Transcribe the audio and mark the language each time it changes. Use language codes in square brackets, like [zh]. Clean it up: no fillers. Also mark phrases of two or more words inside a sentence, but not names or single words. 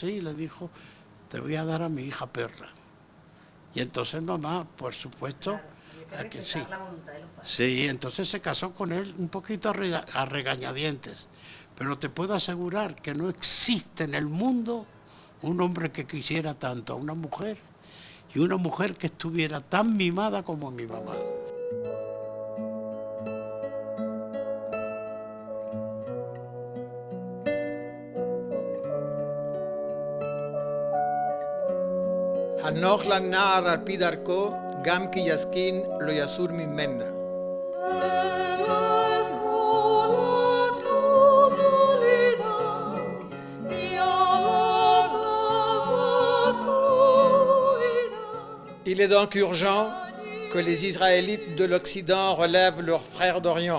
[es] Y le dijo, te voy a dar a mi hija Perla. Y entonces mamá, por supuesto, claro, que sí. Sí, entonces se casó con él un poquito a regañadientes. Pero te puedo asegurar que no existe en el mundo un hombre que quisiera tanto a una mujer y una mujer que estuviera tan mimada como mi mamá. [he] הנוח לנער על פי דרכו, גם כי יזקין לא יסור ממנה. [fr] Il est donc urgent que les Israélites de l'Occident relèvent leurs frères d'Orient.